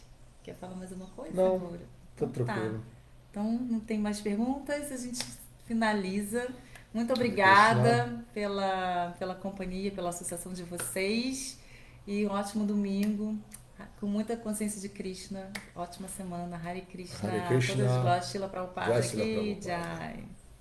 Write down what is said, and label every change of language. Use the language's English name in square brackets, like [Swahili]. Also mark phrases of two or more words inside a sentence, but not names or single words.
[Portuguese] Quer falar mais uma coisa, Não, Moura? tô Então tá. tranquilo. Então não tem mais perguntas, a gente finaliza. Muito [Sanskrit] Hare Krishna. [Portuguese] obrigada pela companhia, pela associação de vocês. E um ótimo domingo, com muita consciência de Krishna. Ótima semana. [Sanskrit] Hare Hare [Portuguese] Krishna. Todas [Sanskrit] Krishna. [Portuguese] glórias. Shila Prabhupada [Sanskrit] Jai Srila [Portuguese] aqui. [Sanskrit] Prabhupada. Jai.